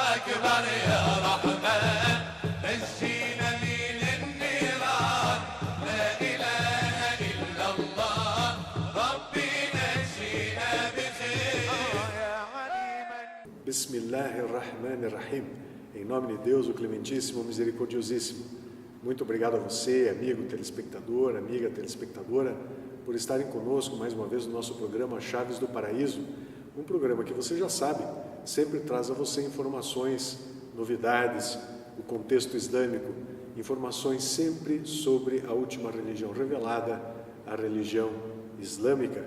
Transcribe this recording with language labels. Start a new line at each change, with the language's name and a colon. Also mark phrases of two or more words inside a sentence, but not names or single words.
Arabic: أكبر يا رحمن نجينا من النيران لا إله إلا الله ربي نجينا بخير يا عليما.
Portuguese: Bismillahirrahmanirrahim. Em nome de Deus, o Clementíssimo, Misericordiosíssimo. Muito obrigado a você, amigo telespectador, amiga telespectadora, por estarem conosco mais uma vez no nosso programa Chaves do Paraíso, um programa que você já sabe, sempre traz a você informações, novidades, o contexto islâmico, informações sempre sobre a última religião revelada, a religião islâmica.